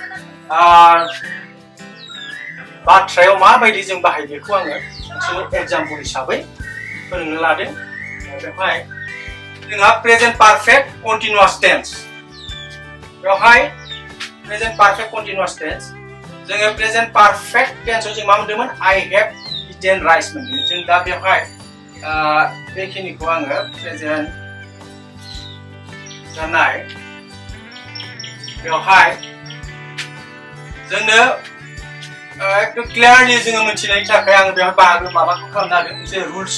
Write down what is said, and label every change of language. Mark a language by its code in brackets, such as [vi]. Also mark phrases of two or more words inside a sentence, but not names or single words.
[brx] बाथ्रायाव माबायदि जों बाहायो बेखौ आङो मोनसे एग्जाम्पल हिसाबै फोरोंनो लादों बेवहाय जोंहा [en] present perfect continuous tense [brx] बेवहाय [en] present perfect continuous tense [brx] जोङो [en] present perfect tenseआव [brx] जों मा मोनदोंमोन [en] I have eaten rice [brx] मोनदोंमोन जों दा बेवहाय बेखिनिखौ आङो प्रेजेन्ट जानाय बेवहाय जोंनो एकदम क्लियारलि जोङो मिथिनायनि थाखाय आङो बेवहाय बाहागो माबाखौ खालामनो हादों मोनसे रुल्स